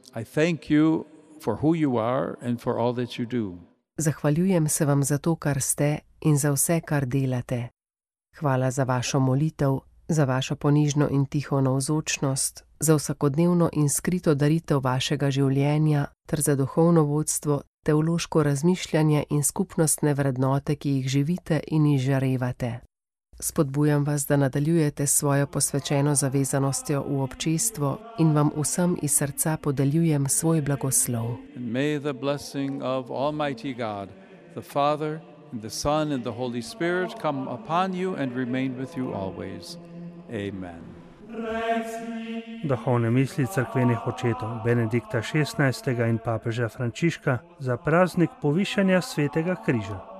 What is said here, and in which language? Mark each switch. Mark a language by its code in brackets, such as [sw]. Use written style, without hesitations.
[en] I thank you for who you are and for all that you do. [sl] Zahvaljujem se vam za to, kar ste in za vse, kar delate. Hvala za vašo molitev, za vašo ponižno in tiho navzočnost, za vsakodnevno in skrito daritev vašega življenja ter za duhovno vodstvo, teološko razmišljanje in skupnostne vrednote, ki jih živite in izžarevate. Spodbujam vas, da nadaljujete svojo posvečeno zavezanostjo v občestvo in vam vsem iz srca podeljujem svoj blagoslov. [en] And may the blessing of Almighty God, the Father, and the Son, and the Holy Spirit come upon you and remain with you always. Amen. [sl] Duhovne misli cerkvenih očetov Benedikta XVI. In papeža Frančiška za praznik povišanja svetega križa.